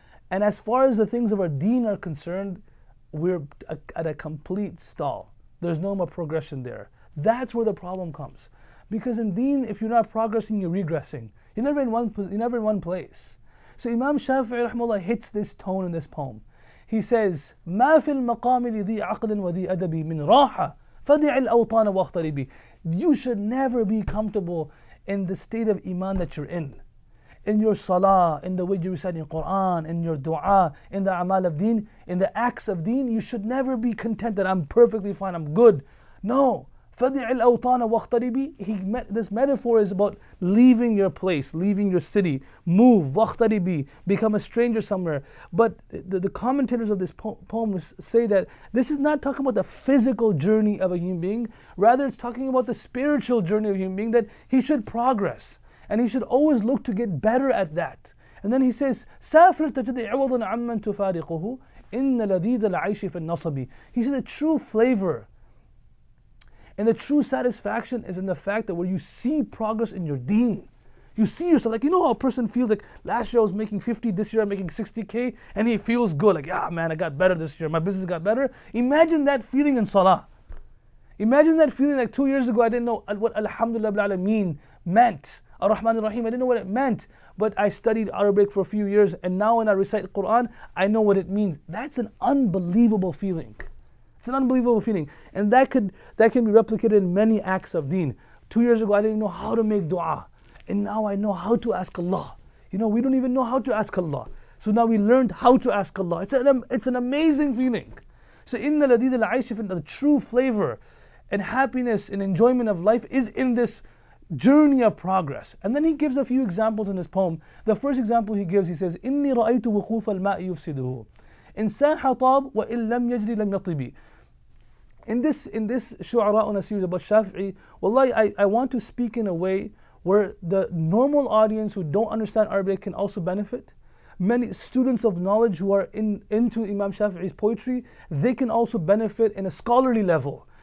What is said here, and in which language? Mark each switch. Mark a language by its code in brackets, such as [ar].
[en] And as far as the things of our deen are concerned, we're at a complete stall. There's no more progression there. That's where the problem comes. Because in deen, if you're not progressing, you're regressing. You're never in one place. So Imam Shafi rahimahullah hits this tone in this poem. He says, [ar] ما في المقام لذي عقل وذي أدب من راحة فدع الأوطان واغتربي. [en] You should never be comfortable in the state of iman that you're in your salah, in the way you're reciting Quran, in your dua, in the amal of deen, in the acts of deen. You should never be content that I'm perfectly fine, I'm good. No. [ar] فَدِعِ الْأَوْطَانَ وَاخْتَرِبِي. [en] This metaphor is about leaving your place, leaving your city, move, [ar] وَاخْتَرِبِي, [en] become a stranger somewhere. But the commentators of this poem say that this is not talking about the physical journey of a human being, rather it's talking about the spiritual journey of a human being, that he should progress. And he should always look to get better at that. And then he says, [ar] سافر تجد عوضا عمن تفارقه إن لذيذ العيش في النصب. [en] He said the true flavor and the true satisfaction is in the fact that where you see progress in your deen. You see yourself, like, you know how a person feels like, last year I was making 50, this year I'm making 60K, and he feels good, like, yeah man, I got better this year, my business got better. Imagine that feeling in salah. Imagine that feeling like 2 years ago I didn't know what Alhamdulillah Rabbil Alameen meant. Ar-Rahman Ar-Rahim, I didn't know what it meant. But I studied Arabic for a few years, and now when I recite the Quran, I know what it means. That's an unbelievable feeling. It's an unbelievable feeling. And that can be replicated in many acts of deen. 2 years ago I didn't know how to make dua. And now I know how to ask Allah. You know, we don't even know how to ask Allah. So now we learned how to ask Allah. It's an amazing feeling. So [ar] inna ladid al-aish, [en] the true flavor and happiness and enjoyment of life is in this journey of progress. And then he gives a few examples in his poem. The first example he gives, he says, [ar] إِنِّي رَأَيْتُ وُقُوفَ الْمَاءِ يُفْسِدُهُ إِنْ سَاحَ طَابْ وَإِنْ لَمْ يَجْرِ لَمْ يَطِبِ. [en] In this Shuarauna series about Shafi'i, wallahi, I want to speak in a way where the normal audience who don't understand Arabic can also benefit. Many students of knowledge who are into Imam Shafi'i's poetry, they can also benefit in a scholarly level.